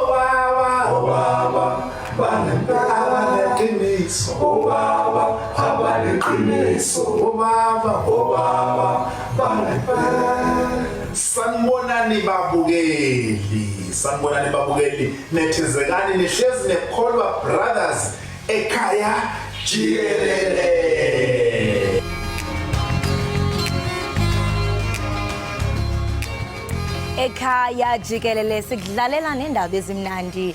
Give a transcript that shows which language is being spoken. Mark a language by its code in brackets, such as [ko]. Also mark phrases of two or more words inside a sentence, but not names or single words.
[zu] abaneqiniso bobaba abaneqiniso bobaba sanibonani babukeli nethezekani nihlezi nekholwa brothers Ekhaya Jikelele. Ekhaya Jikelele sikudlalela nendaba ezimnandi.